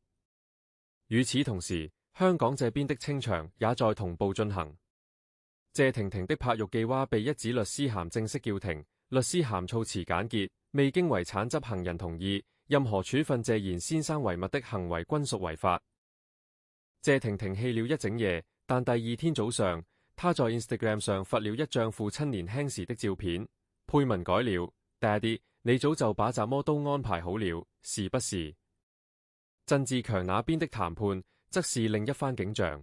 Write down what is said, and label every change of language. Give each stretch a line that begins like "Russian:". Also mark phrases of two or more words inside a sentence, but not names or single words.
Chinese: 與此同時，香港這邊的清場也在同步進行。謝婷婷的拍肉記娃被一紙律師函正式叫停，律師函措辭簡潔，未經遺產執行人同意，任何處分謝賢先生遺物的行為均屬違法。謝婷婷氣了一整夜，但第二天早上，她在 Instagram 上發了一張父親年輕時的照片，配文改了 Daddy， 你早就把什麼都安排好了，是不是？曾志強那邊的談判則是另一番景象。